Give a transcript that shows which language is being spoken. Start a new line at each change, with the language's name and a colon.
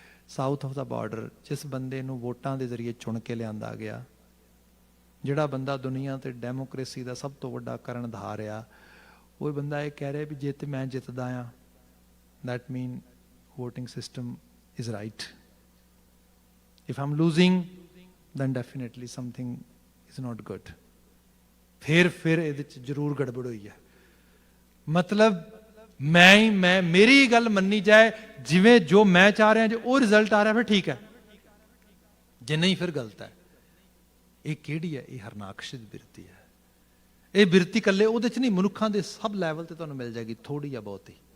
English: south of the border,
Punjabi: ਜਿਸ ਬੰਦੇ ਨੂੰ ਵੋਟਾਂ ਦੇ ਜ਼ਰੀਏ ਚੁਣ ਕੇ ਲਿਆਂਦਾ ਗਿਆ, ਜਿਹੜਾ ਬੰਦਾ ਦੁਨੀਆ ਤੇ ਡੈਮੋਕ੍ਰੇਸੀ ਦਾ ਸਭ ਤੋਂ ਵੱਡਾ ਕਰਨਧਾਰ ਆ, ਉਹ ਬੰਦਾ ਇਹ ਕਹਿ ਰਿਹਾ ਵੀ ਜੇ ਤੇ ਮੈਂ ਜਿੱਤਦਾ ਆ,
English: that mean voting system is right. If I'm losing, then definitely something is not good.
Punjabi: ਫਿਰ ਇਹਦੇ ਚ ਜ਼ਰੂਰ ਗੜਬੜ ਹੋਈ ਹੈ। ਮਤਲਬ ਮੈਂ ਮੇਰੀ ਗੱਲ ਮੰਨੀ ਜਾਏ, ਜਿਵੇਂ ਜੋ ਮੈਂ ਚਾਹ ਰਿਹਾ, ਜੇ ਉਹ ਰਿਜ਼ਲਟ ਆ ਰਿਹਾ ਫਿਰ ਠੀਕ ਹੈ, ਜੇ ਨਹੀਂ ਫਿਰ ਗਲਤ ਹੈ। ਇਹ ਕਿਹੜੀ ਹੈ? ਇਹ ਹਰਨਾਕਸ਼ ਦੀ ਬਿਰਤੀ ਹੈ। ਇਹ ਬਿਰਤੀ ਇਕੱਲੇ ਉਹਦੇ ਚ ਨਹੀਂ, ਮਨੁੱਖਾਂ ਦੇ ਸਭ ਲੈਵਲ ਤੇ ਤੁਹਾਨੂੰ ਮਿਲ ਜਾਏਗੀ, ਥੋੜੀ ਜਾਂ ਬਹੁਤੀ।